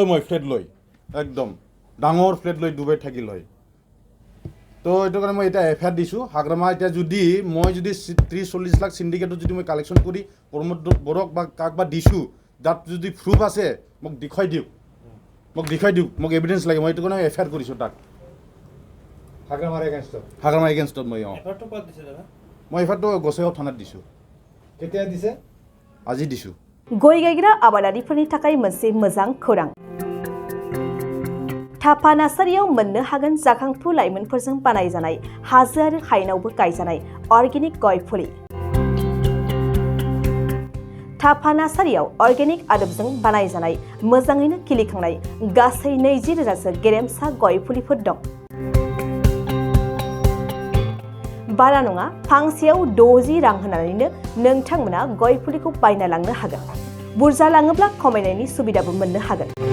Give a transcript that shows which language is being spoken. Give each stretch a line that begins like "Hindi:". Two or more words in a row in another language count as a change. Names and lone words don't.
Assamese: মই ফ্লেট লৈ একদম ডাঙৰ ফ্লেট লৈ ডুবাইত থাকিল হয় তো এইটো কাৰণে মই এতিয়া এফআইআৰ দিছোঁ হাগ্ৰামা এতিয়া যদি মই যদি 30-40 লাখ সিন্ডিকেটত যদি মই কালেকশ্যন কৰি প্ৰমোদ বড়োক বা কাক বা দিছোঁ তাত যদি প্ৰুফ আছে মোক দেখুৱাই দিয়ক মোক এভিডেঞ্চ লাগে মই এইটো কাৰণে এফআইআৰ কৰিছোঁ তাক হাগ্ৰামা এগেইনষ্টত মই মই এফআইআৰটো গোসাইগাঁও থানাত দিছোঁ কেতিয়া দিছে আজি দিছোঁ
Bodo: गय गायग्रा आबादारिफोरनि थाखाय मोनसे मोजां खौरां थापा नार्सारियाव मोननो हागोन जाखांफु लाइमोनफोरजों बानायजानाय हाजो आरो हायेनावबो गायजानाय अर्गेनिक गय फुलि थापा नार्सारियाव अर्गेनिक आदबजों बानायजानाय मोजाङैनो खिलिखांनाय गासै 20,000सो गेरेमसा गय फुलिफोर दं बारा नङा फांसेयाव 60 रां होनानैनो नोंथांमोना गय फुलिखौ बायना लांनो हागोन बुरजा लाङोब्ला खमायनायनि सुबिदाबो मोननो हागोन